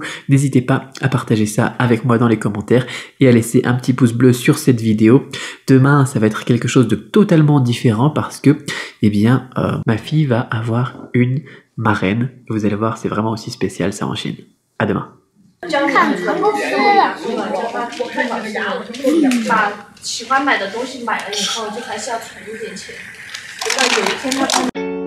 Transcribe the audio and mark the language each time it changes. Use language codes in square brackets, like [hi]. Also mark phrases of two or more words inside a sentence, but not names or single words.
[fr] N'hésitez pas à partager ça avec moi dans les commentaires et à laisser un petit pouce bleu sur cette vidéo. Demain, ça va être quelque chose de totalement différent parce que, eh bien, ma fille va avoir une marraine. Vous allez voir, c'est vraiment aussi spécial ça en Chine. À demain. [zh] 把喜欢买的东西买了以后，就还是要存一点钱，直到有一天他。